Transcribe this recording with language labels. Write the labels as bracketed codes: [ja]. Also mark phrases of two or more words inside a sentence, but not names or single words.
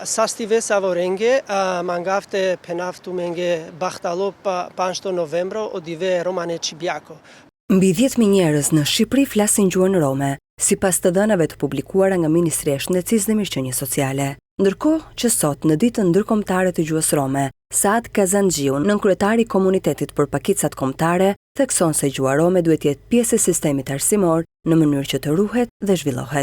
[rom] Sastivesa vorenghe, mangafte penaftu menge bahtalo pa 7 novembro odive romane Cibiako. [sq] Mbi 10.000 njerëz në Shqipëri flasin gjuhën rome, sipas të dhënave të publikuara nga Ministria e Shëndetësisë dhe Mirëqenies Sociale. Ndërkohë që sot në ditën ndërkombëtare të gjuhës rome, Saad Kazanxhiu, nënkryetari i komunitetit për pakicat kombëtare, thekson se gjuha rome duhet jetë pjesë e sistemit arsimor në mënyrë që të ruhet dhe zhvillohet.